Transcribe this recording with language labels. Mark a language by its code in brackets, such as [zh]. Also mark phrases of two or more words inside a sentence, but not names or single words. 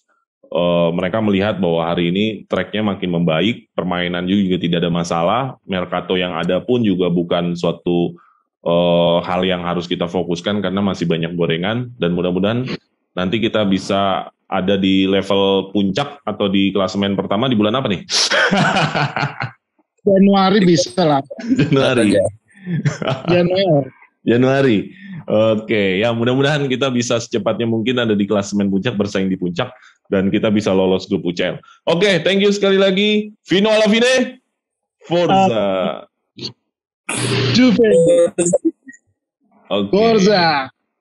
[id] Mereka melihat bahwa hari ini tracknya makin membaik, permainan juga tidak ada masalah, Mercato yang ada pun juga bukan suatu hal yang harus kita fokuskan karena masih banyak gorengan, dan mudah-mudahan nanti kita bisa ada di level puncak atau di klasemen pertama di bulan apa nih? Januari bisa lah. Januari. Oke, ya mudah-mudahan kita bisa secepatnya mungkin ada di klasemen puncak, bersaing di puncak, dan kita bisa lolos grup UCL. Oke, [en] thank you [id] sekali lagi. [it] Vino alla fine, Forza. Juve. Okay. Forza.